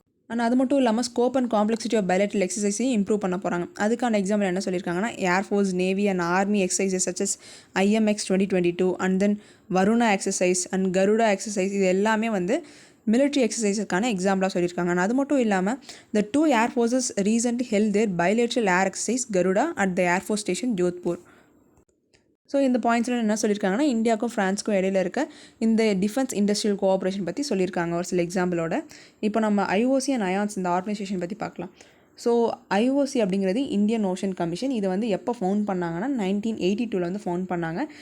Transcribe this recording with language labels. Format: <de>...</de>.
<ta>ஆனால் அது மட்டும் இல்லாமல் scope and complexity of bilateral எக்ஸசைஸையும் improve பண்ண போகிறாங்க. அதுக்கான எக்ஸாம்பிள் என்ன சொல்லியிருக்காங்கன்னா air force, navy and army exercises சச்சஸ் IMX 2022 and then Varuna exercise and Garuda exercise இது எல்லாமே வந்து மிலிட்ரி எக்ஸசைஸுக்கான எக்ஸாம்பிளாக சொல்லியிருக்காங்க. ஆனால் அது மட்டும் இல்லாமல்</ta> <en>the 2 air forces recently held their bilateral air exercise Garuda at the Air Force Station Jodhpur.</en> <ta>So இந்த பாயிண்ட்ஸில் என்ன சொல்லியிருக்காங்கன்னா இந்தியாவுக்கும் ஃப்ரான்ஸுக்கும் இடையில இருக்க இந்த டிஃபென்ஸ் இண்டஸ்ட்ரியல் கோஆப்ரேஷன் பற்றி சொல்லியிருக்காங்க ஒரு சில எக்ஸாம்பிளோட. இப்போ நம்ம ஐஓசி அண்ட் அயான்ஸ் இந்த ஆர்கனைசேஷன் பற்றி பார்க்கலாம். ஸோ ஐஓசி அப்படிங்கிறது இந்தியன் ஓஷன் கமிஷன். இது வந்து எப்போ ஃபவுண்ட் பண்ணாங்கன்னா 1982 வந்து ஃபவுண்ட் பண்ணாங்க.</ta>